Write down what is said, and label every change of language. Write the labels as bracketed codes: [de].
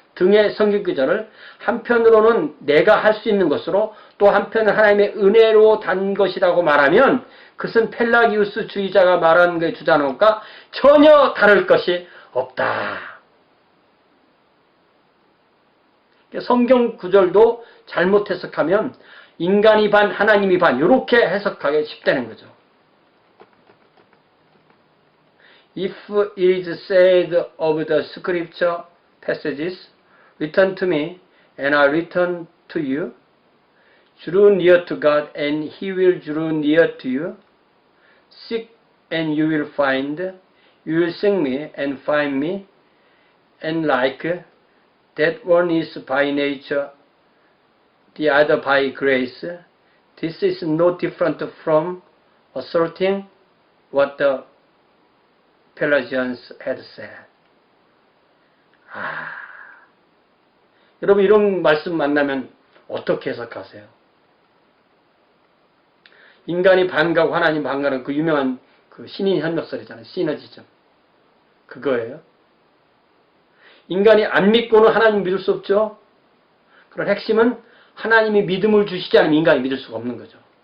[ko] 등의 성경 구절을 한편으로는 내가 할 수 있는 것으로 또 한편은 하나님의 은혜로 단 것이라고 말하면 그것은 펠라기우스 주의자가 말하는 것의 주장과 전혀 다를 것이 없다. 성경 구절도 잘못 해석하면 인간이 반 하나님이 반 이렇게 해석하기 쉽다는 거죠. [en] If it is said of the scripture passages, return to me and I return to you, draw near to God and He will draw near to you, seek and you will find, you will seek me and find me, and like that one is by nature, the other by grace. This is no different from asserting what the Pelagians had said. [ko] 여러분 이런 말씀 만나면 어떻게 해석하세요? 인간이 반가고 하나님 반가는 그 유명한 그 신인 현역설이잖아요. 시너지즘. 그거예요. 인간이 안 믿고는 하나님 믿을 수 없죠. 그런 핵심은 하나님이 믿음을 주시지 않으면 인간이 믿을 수가 없는 거죠.